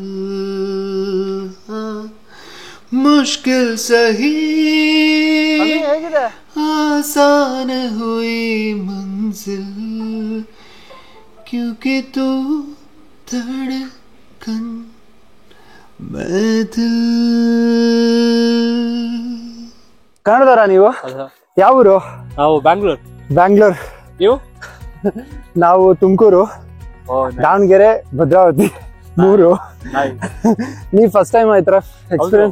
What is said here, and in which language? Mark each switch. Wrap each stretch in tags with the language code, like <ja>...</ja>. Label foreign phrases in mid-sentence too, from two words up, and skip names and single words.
<hi>मुश्किल सही</hi> <kn>ಹೇಗಿದೆ?</kn> <hi>आसान हुई मंजिल, क्योंकि तू धड़कन मैं दिल.</hi> <kn>ಕನ್ನಡದವರಾ ನೀವು? ಯಾವ ಊರು? ನಾವು ಬ್ಯಾಂಗ್ಳೂರ್. ನೀವು? ನಾವು ತುಮಕೂರು, ದಾವಣಗೆರೆ, ಭದ್ರಾವತಿ 3. ನೀವ್</kn> <en>first time</en> <kn>ಆಯ್ತರ ಎಕ್ಸ್ಪೀರಿಯನ್ಸ್</kn>